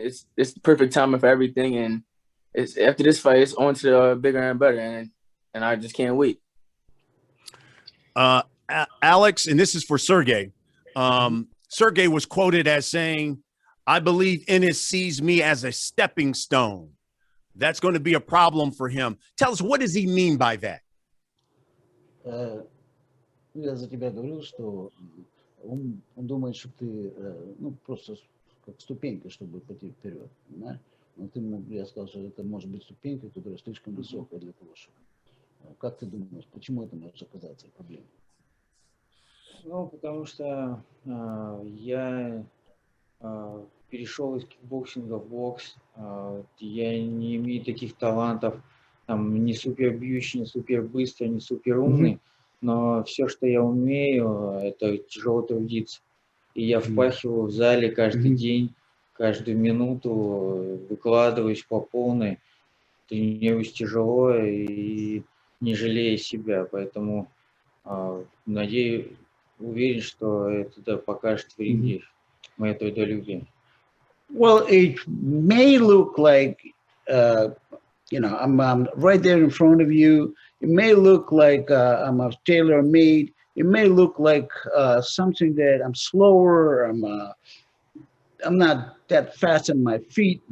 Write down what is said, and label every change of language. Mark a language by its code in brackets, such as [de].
[en] It's the perfect timing for everything, and it's after this fight, it's on to bigger and better, and I just can't wait. Alex, and this is for Sergey. Sergey was quoted as saying, "I believe Ennis sees me as a stepping stone. That's going to be a problem for him." Tell us, what does he mean by that? [ru] Я за тебя говорил, что он думает, что ты просто как ступенька, чтобы пойти вперед. Да? Но я сказал, что это может быть ступенька, которая слишком высокая для того, чтобы. Как ты думаешь, почему это может оказаться проблемой? Потому что я перешел из кикбоксинга в бокс. Я не имею таких талантов, не супер бьющий, не супер быстрый, не супер умный. Но все, что я умею, это тяжело трудиться. И я впахиваю в зале каждый день, каждую минуту, выкладываюсь по полной, тренируюсь тяжело и не жалея себя. Поэтому уверен, что это покажет в ринге мое трудолюбие. [en] Well, it may look like, I'm right there in front of you. It may look like I'm a tailor-made. It may look like something that I'm slower. I'm not that fast on my feet.